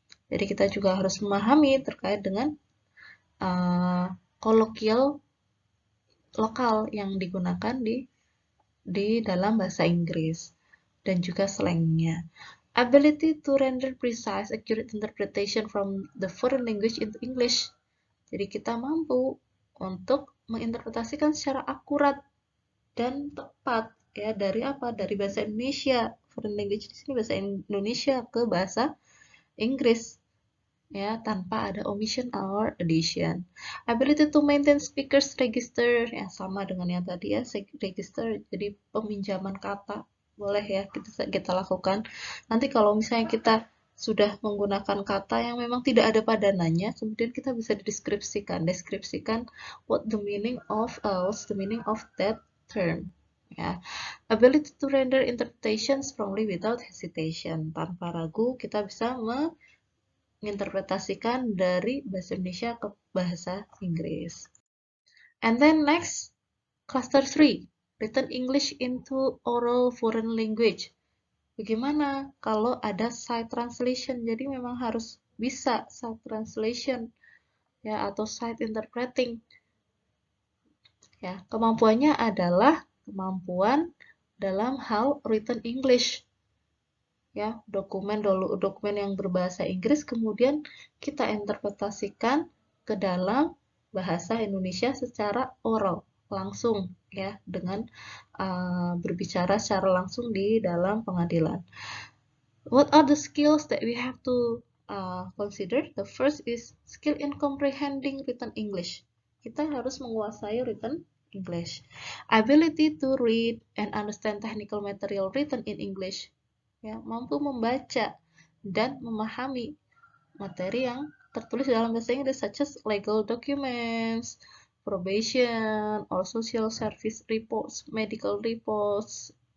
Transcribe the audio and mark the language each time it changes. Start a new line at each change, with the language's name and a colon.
Indonesian: Jadi kita juga harus memahami terkait dengan kolokial lokal yang digunakan di dalam bahasa Inggris dan juga slangnya.
English: Ability to render precise, accurate interpretation from the foreign language into English.
Indonesian: Jadi kita mampu untuk menginterpretasikan secara akurat dan tepat ya dari apa? Dari bahasa Indonesia,
English: foreign language
Indonesian: di sini bahasa Indonesia ke bahasa Inggris. Ya, tanpa ada
English: omission or addition. Ability to maintain speakers register,
Indonesian: ya sama dengan yang tadi ya, register, jadi peminjaman kata, boleh ya kita lakukan. Nanti kalau misalnya kita sudah menggunakan kata yang memang tidak ada padanannya, kemudian kita bisa deskripsikan
English: what the meaning of that term.
Indonesian: Ya.
English: Ability to render interpretation strongly without hesitation.
Indonesian: Tanpa ragu, kita bisa menginterpretasikan dari bahasa Indonesia ke bahasa Inggris.
English: And then next, cluster 3, written English into oral foreign language.
Indonesian: Bagaimana kalau ada side translation? Jadi memang harus bisa side translation ya atau side interpreting. Ya, kemampuannya adalah kemampuan dalam hal written English. Ya, dokumen yang berbahasa Inggris kemudian kita interpretasikan ke dalam bahasa Indonesia secara oral, langsung ya, dengan berbicara secara langsung di dalam pengadilan.
English: What are the skills that we have to consider? The first is skill in comprehending written English.
Indonesian: Kita harus menguasai
English: written English. Ability to read and understand technical material written in English.
Indonesian: Ya, mampu membaca dan memahami materi yang tertulis dalam bahasa Inggris,
English: such as legal documents, probation, or social service reports, medical reports.